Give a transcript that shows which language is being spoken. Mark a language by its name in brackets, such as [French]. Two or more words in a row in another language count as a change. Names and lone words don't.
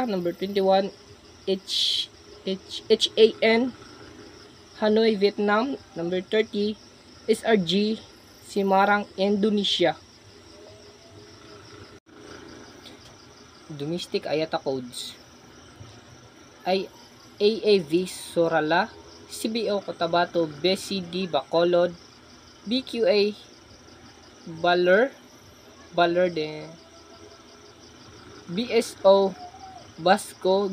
[English] Number 21, HAN, Hanoi, Vietnam. Number 30, SRG, Semarang, Indonesia. Domestic IATA codes ay AAV, Sorala. CBO, Cotabato. BCD, Bacolod. BQA, Baler de BSO, Basco.